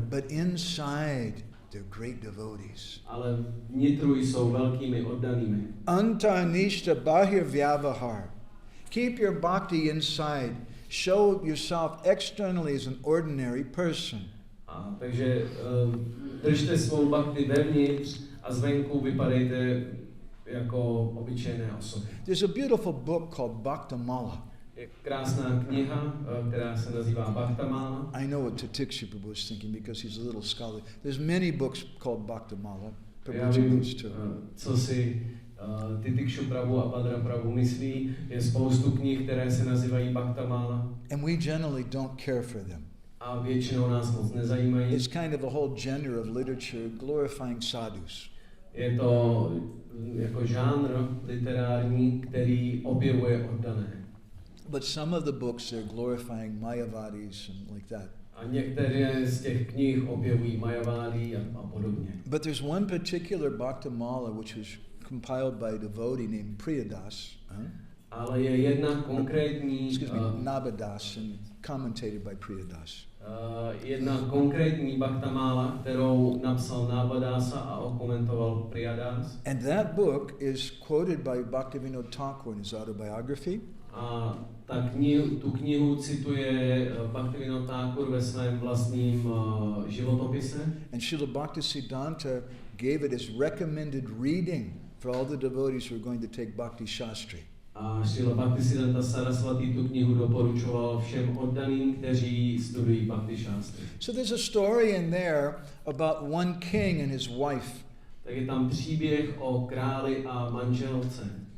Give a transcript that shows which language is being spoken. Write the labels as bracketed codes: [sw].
[en] But inside, they're great devotees. [cs] Ale vnitru jsou velkými oddanými. [bn] Antarnishta bahir vyavahar. [en] Keep your bhakti inside. Show yourself externally as an ordinary person. [cs] Takže držte svou bhakti vevnitř a zvenku vypadejte jako obyčejné osoby. [en] There's a beautiful book called Bhaktamala. [cs] Je krásná kniha, která se nazývá Bhaktamala. [en] I know what Tiksha Prabhu was thinking because he's a little scholar. There's many books called Bhaktamala. [cs] Já vím, co si Tiksha Prabhu a Bhadra Prabhu myslí. Je spoustu knih, které se nazývají Bhaktamala. [en] And we generally don't care for them. [cs] A většinou nás moc nezajímají. [en] It's kind of a whole genre of literature glorifying sadhus. [cs] Je to jako žánr literární, který objevuje oddané. [en] But some of the books they're glorifying Mayavadis and like that. [cs] A některé z těch knih objevují Majavády a podobně. [en] But there's one particular Bhaktamala which was compiled by a devotee named Priyadas. [cs] Ale je jedna konkrétní [en] Nabadas and commentated by Priyadas. [cs] Jedna konkrétní Bhaktamala, kterou napsal Nabadasa a okomentoval Priyadas. [en] And that book is quoted by Bhaktivinoda Thakur in his autobiography. [cs] A tu knihu cituje Bhaktivinoda Thakur ve svém vlastním životopise. [en] And Srila Bhaktisiddhanta gave it as recommended reading for all the devotees who are going to take Bhakti Shastri. [cs] A Srila Bhaktisiddhanta Saraswati tu knihu doporučoval všem oddaným, kteří studují Bhakti Shastri. [en] So there's a story in there about one king and his wife. [cs] Tak je tam příběh o králi a manželce.